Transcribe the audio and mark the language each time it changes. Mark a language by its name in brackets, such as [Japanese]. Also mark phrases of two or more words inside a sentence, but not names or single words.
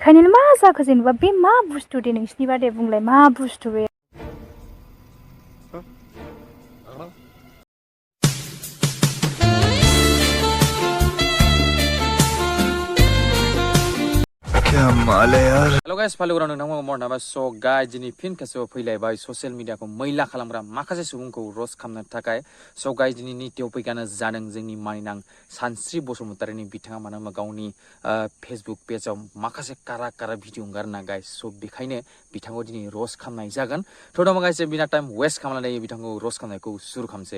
[Bodo] देखायनो मा जाखो जेनेबा बे मा बुस्थु दे नोंसिनि बादे बुंलाय मा बुस्थु बे [English] Hello guys, [Bodo] paluran nang morna ba [English] so guys [Bodo] jini pin kaso फैलायबाय [English] social media [Bodo] को मैला खालामग्रा माखासे सुबुंखौ रोस्ट खालामनो थाखाय [English] so guys [Bodo] jini नि टपिकआनो जादों जोंनि मानिनां सानस्रि बसुमतारिनि बिथाङा मानो गावनि Facebook पेजआव माखासे कारा भिडिअ ओंगारना [English] guys so [Bodo] बेखायनो बिथांखौ दिनै रोस्ट खालामनाय जागोन थ' दा guys बिना [English] time waste [Bodo] खालामनानै बिथांखौ रोस्ट खालामनायखौ सुरु खालामसै